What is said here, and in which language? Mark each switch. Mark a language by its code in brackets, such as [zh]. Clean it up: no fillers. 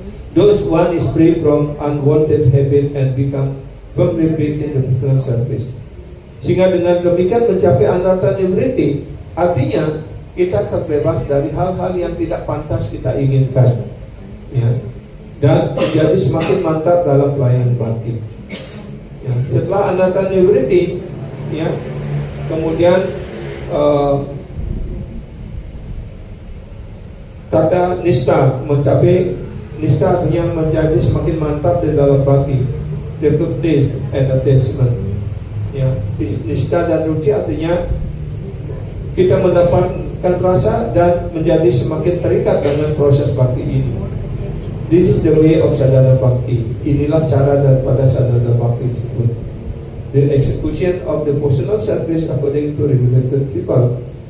[en] Thus one is free from unwanted habit and become firmly based in the personal service. [id] Sehingga dengan demikian mencapai anartha nivriti, artinya kita terbebas dari hal-hal yang tidak pantas kita inginkan, ya, dan menjadi semakin mantap dalam pelayanan bakti. Ya, setelah anartha nivriti, ya, kemudian tata nista, mencapai nista artinya menjadi semakin mantap di dalam bakti. [en] Devotees and attachment. [id] Ya, nista dan ruci artinya kita mendapatkan rasa dan menjadi semakin terikat dengan proses bakti ini. [en] This is the way of sadhana bhakti. [id] Inilah cara daripada sadhana bhakti tersebut. [en] The execution of the personal service according to regulated people.